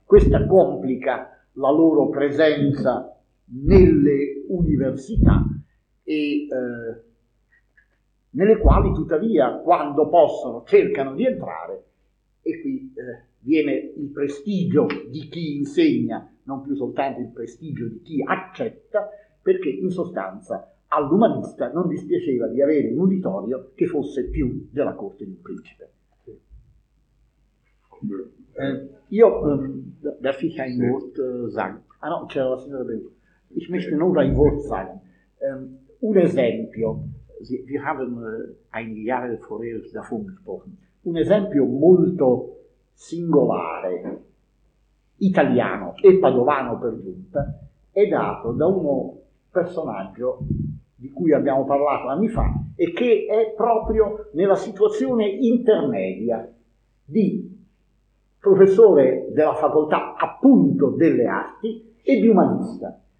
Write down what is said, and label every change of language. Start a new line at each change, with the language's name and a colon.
Italian: Questa complica la loro presenza nelle università e nelle quali tuttavia quando possono cercano di entrare e qui viene il prestigio di chi insegna, non più soltanto il prestigio di chi accetta, perché in sostanza all'umanista non dispiaceva di avere un uditorio che fosse più della corte di un principe. Io,
German: darf ich ein Wort sagen?
Italian: Ah no, c'era la signora Benito.
German: Ich möchte nur ein Wort sagen.
Italian: Un esempio,
German: wir haben einige Jahre vorher davon gesprochen,
Italian: un esempio molto singolare, italiano e padovano per giunta, è dato da uno personaggio di cui abbiamo parlato anni fa e che è proprio nella situazione intermedia di professore della facoltà appunto delle arti e di umanista.